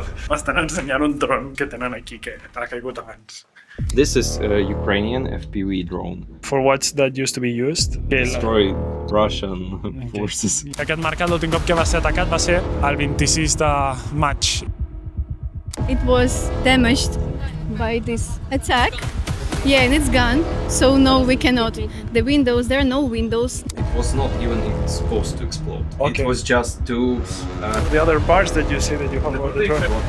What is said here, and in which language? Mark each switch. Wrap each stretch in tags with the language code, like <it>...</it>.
<ca>M'estan ensenyant un dron que tenen aquí que ha caigut abans.</ca> <en>This is a Ukrainian FPV drone. For what's that used to be used? Destroy Russian forces.</en> <ca>Aquest mercat l'últim cop que va ser atacat va ser el 26 de maig.</ca> <en>It was damaged by this attack. Yeah, and it's gone. So no, we cannot. The windows, there are no windows. It was not even supposed to explode. Okay. It was just to... The other parts that you see that you have on the drone.</en>